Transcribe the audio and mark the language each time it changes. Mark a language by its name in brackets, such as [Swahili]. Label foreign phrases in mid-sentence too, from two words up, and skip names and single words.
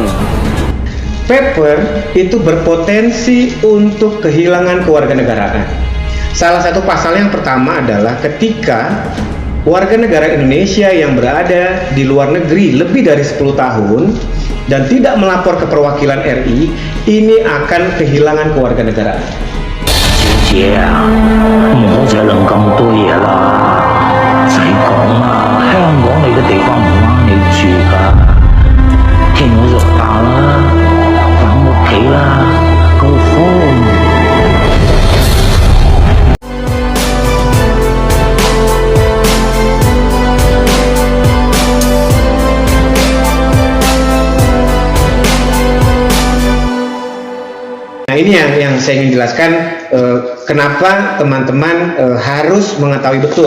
[Indonesian] Paper itu berpotensi untuk kehilangan kewarganegaraan. Salah satu pasal yang pertama adalah ketika warga negara Indonesia yang berada di luar negeri lebih dari 10 tahun dan tidak melapor ke perwakilan RI, ini akan kehilangan kewarganegaraan. [Cantonese] 姐啊，唔好再諗咁多嘢啦，仔講啊，香港你嘅地方唔啱你住㗎，聽我就罷啦，返屋企啦 ， [English] Go home。 [Indonesian] Nah, ini yang saya ingin jelaskan, kenapa teman-teman harus mengetahui betul.